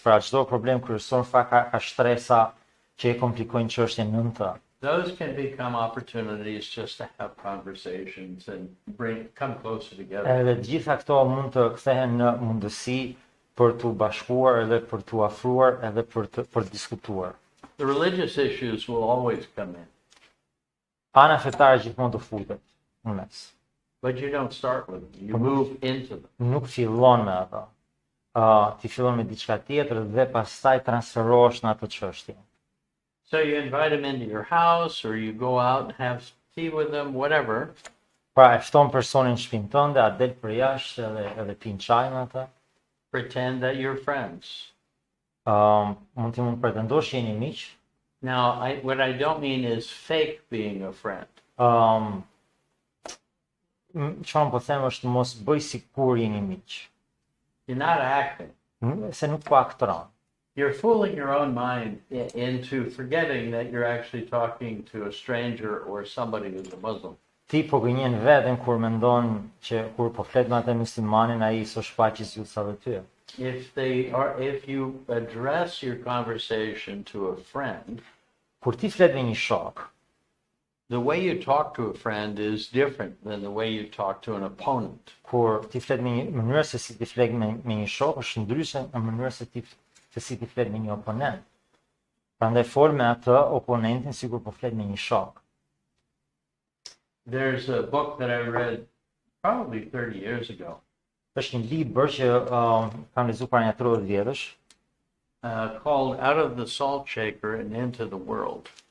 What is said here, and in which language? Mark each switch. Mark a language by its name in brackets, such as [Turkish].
[Albanian] Pra çdo problem kryesor ka shtresa që e komplikojnë çështjen nën të. [English] Those can become opportunities just to have conversations and come closer together. [Albanian] Edhe gjitha këto mund të kthehen në mundësi për të bashkuar edhe për të afruar edhe për të diskutuar. [English] The religious issues will always come in. [Albanian] Ana fetare gjithmonë të futet në mes. [English] But you don't start with them. You move into them. [Albanian] Nuk fillon me ato. Ti fillon me diçka tjetër dhe pastaj transferohesh në atë çështje. [English] So you invite them into your house or you go out and have tea with them, whatever. [Albanian] Pra e fton personin në shtëpinë tënde, a del për jashtë edhe pin çaj me ata. [English] Pretend that you're friends. [Albanian] Mund pretendosh që jeni miq. [English] Now, what I don't mean is fake being a friend. [Albanian] Çfarë po them është mos bëj sikur jeni miq. [English] You're not acting. [Albanian] Se nuk po aktron. [English] You're fooling your own mind into forgetting that you're actually talking to a stranger or somebody who's a Muslim. [Albanian] Ti po gënjen veten kur mendon që kur po flet me atë muslimanin ai s'o shfaqës ju sa dhe ty. [English] If you address your conversation to a friend, [Albanian] kur ti flet me një shok, [English] the way you talk to a friend is different than the way you talk to an opponent. [Albanian] Kur ti flet me mënyrë se si ti flet me një shok është ndryshe nga mënyra se si ti flet me një oponent. Prandaj fol me atë oponentin sikur po flet me një shok. [English] There's a book that I read probably 30 years ago. [Albanian] Është një libër që kam lexuar para një 30 vjetësh, [English] called Out of the Salt Shaker and Into the World.